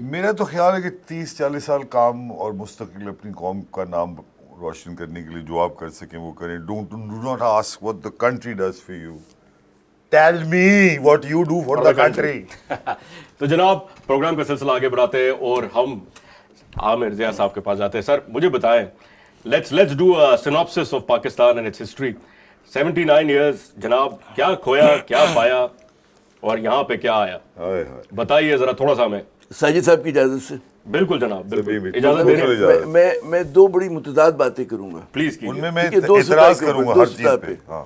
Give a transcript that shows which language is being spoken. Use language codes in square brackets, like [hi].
[hi] मेरा तो ख्याल है कि 30-40 साल काम और मुस्तकिल अपनी कौम का नाम रोशन करने के लिए जो आप कर सकें वो करें। [en] Do not ask what the country does for you, tell me what you do for the country. [hi] तो जनाब प्रोग्राम का सिलसिला आगे बढ़ाते हैं और हम आमिर ज़िया साहब के पास जाते हैं। सर मुझे बताएं, [en] let's do a synopsis of Pakistan and its history. [hi] 79 years जनाब, क्या खोया क्या पाया और यहाँ पे क्या आया, बताइए जरा थोड़ा सा हमें। साजिद साहब की इजाजत से। बिल्कुल जनाब, बिल्कुल इजाजत दे रहे हैं। मैं दो बड़ी मुतदाद बातें करूंगा, प्लीज कीजिए। उनमें मैं इतराज करूंगा हर चीज पे।